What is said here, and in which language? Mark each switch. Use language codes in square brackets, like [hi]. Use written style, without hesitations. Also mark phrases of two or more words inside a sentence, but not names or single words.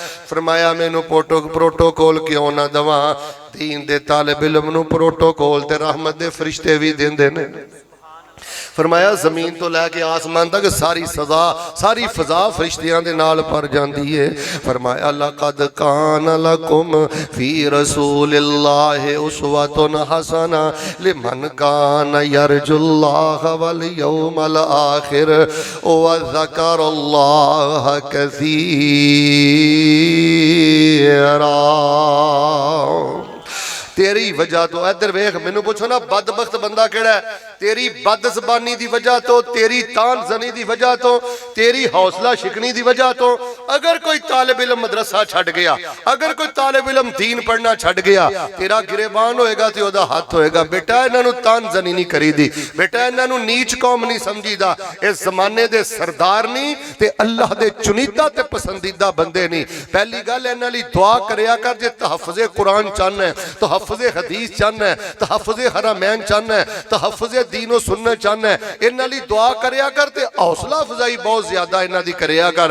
[pa] فرمایا مینوں پروٹوکول کیوں نا دواں، دین دے طالب علم نوں پروٹوکول تے رحمت دے فرشتے بھی دیندے نے. فرمایا زمین تو لے کے آسمان تک ساری سجا ساری فضا فرشتیاں دے نال بھر جاتی ہے. [ar] فرمایا لقد كان لكم في رسول الله أسوة حسنة لمن كان يرجو الله واليوم الآخر وذكر الله كثيرا. [pa] تیری وجہ تو ادھر ویکھ مینوں پوچھو نا بدبخت بندہ کیڑا ہے? تیری بدزبانی کی وجہ تو، تیری طعنہ زنی کی وجہ تو، تیری حوصلہ شکنی کی وجہ تو اگر کوئی طالب علم مدرسہ چھڈ گیا، اگر کوئی طالب علم دین پڑھنا چھڈ گیا، تیرا گریبان ہوئے گا تو اودا ہتھ ہوئے گا. بیٹا انہوں طعنہ زنی نہیں کریدی، بیٹا انہوں نیچ قوم نہیں سمجھیدا. اس زمانے دے سردار نہیں تے اللہ دے چنیدہ تے پسندیدہ بندے نہیں. پہلی گل انہاں لئی دعا کریا کر جے تحفظِ قرآن چاہنا ہے، تحفظِ حدیث چاہنا ہے، تحفظِ حرمین چاہنا ہے، تحفظِ دین و سنہ چاہنا ہے، انہاں لئی دعا کریا کر تے حوصلہ افزائی بہت زیادہ انہاں دی کریا کر.